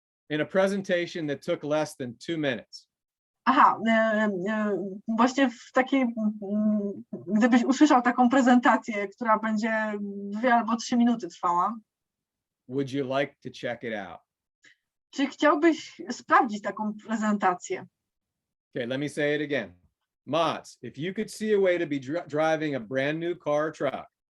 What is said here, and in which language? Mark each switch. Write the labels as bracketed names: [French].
[English] in a presentation that took less than 2 minutes, [Polish] Aha, właśnie w takiej, gdybyś usłyszał taką prezentację, która będzie 2 albo 3 minuty trwała, [English] would you like to check it out? [Polish] czy chciałbyś sprawdzić taką prezentację? [English] Okay, let me say it again. Mott's, if you could see a way to be driving a brand new car or truck